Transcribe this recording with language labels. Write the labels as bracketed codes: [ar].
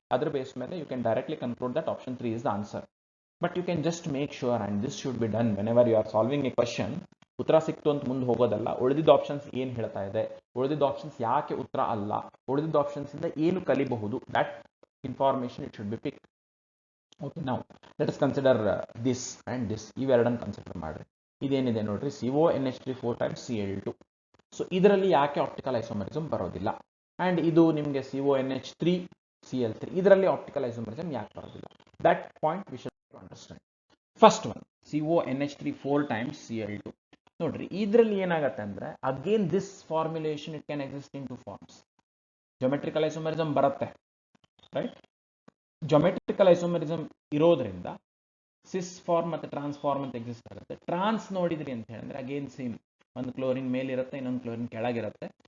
[en] ಅದ್ರ ಬೇಸ್ ಮೇಲೆ you can directly conclude that option 3 is the answer. But you can just make sure, and this should be done whenever you are solving a question. [kn] ಉತ್ತರ ಸಿಕ್ತು ಅಂತ ಮುಂದೆ ಹೋಗೋದಲ್ಲ, ಉಳಿದಿದ್ದ options ಏನು ಹೇಳ್ತಾ ಇದೆ, ಉಳಿದಿದ್ದ ಆಪ್ಷನ್ಸ್ ಯಾಕೆ ಉತ್ತರ ಅಲ್ಲ, ಉಳಿದಿದ್ದ ಆಪ್ಷನ್ಸ್ ಇಂದ ಏನು ಕಲಿಬಹುದು, [en] That information it should be picked. Okay, now let us consider this and this. [kn] ಇವೆರಡನ್ನು ಕನ್ಸಿಡರ್ ಮಾಡ್ರಿ. ಇದೇನಿದೆ ನೋಡ್ರಿ, CONH3 4 times Cl2. ಸೊ ಇದರಲ್ಲಿ ಯಾಕೆ ಆಪ್ಟಿಕಲ್ ಐಸೋಮರಿಸಮ್ ಬರೋದಿಲ್ಲ? ಅಂಡ್ ಇದು ನಿಮಗೆ CONH3 Cl3, ಇದರಲ್ಲಿ ಆಪ್ಟಿಕಲ್ ಐಸೋಮರಿಸಮ್ ಯಾಕೆ ಬರೋದಿಲ್ಲ? [en] That point we should understand. First one, CONH3 4 times Cl2. [kn] ನೋಡ್ರಿ, ಇದರಲ್ಲಿ ಏನಾಗುತ್ತೆ ಅಂದ್ರೆ, [en] Again this formulation it can exist in 2 forms. Geometrical isomerism ಬರುತ್ತೆ, right. [kn] ಜೊಮೆಟ್ರಿಕಲ್ ಐಸೋಮರಿಸಮ್ ಇರೋದ್ರಿಂದ ಸಿಸ್ ಫಾರ್ಮ್ ಮತ್ತು ಟ್ರಾನ್ಸ್ಫಾರ್ಮ್ ಅಂತ ಎಕ್ಸಿಸ್ಟ್ ಆಗುತ್ತೆ. ಟ್ರಾನ್ಸ್ ನೋಡಿದ್ರಿ ಅಂತ ಹೇಳಿದ್ರೆ ಅಗೇನ್ ಸೇಮ್, ಒಂದು ಕ್ಲೋರಿನ್ ಮೇಲಿರುತ್ತೆ, ಇನ್ನೊಂದು ಕ್ಲೋರಿನ್ ಕೆಳಗಿರುತ್ತೆ.